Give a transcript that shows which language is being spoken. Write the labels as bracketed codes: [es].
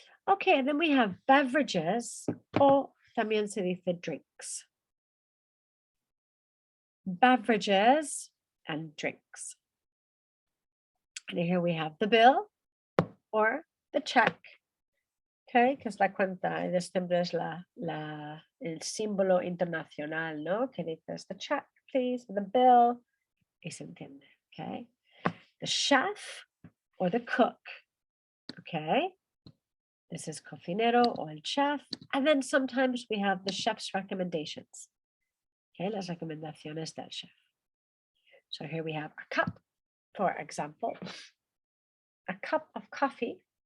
[en] Okay, and then we have beverages, [es] o también se dice [en] drinks. Beverages and drinks. And here we have the bill or the check. [es] Okay, que es la cuenta, y siempre es el símbolo internacional, ¿no? Que dices [en] the check, please, the bill, [es] y se entiende, okay? [en] The chef or the cook, okay? This is cocinero or el chef, and then sometimes we have the chef's recommendations, okay? [es] Las recomendaciones del chef. [en] So here we have a cup, for example, a cup of coffee.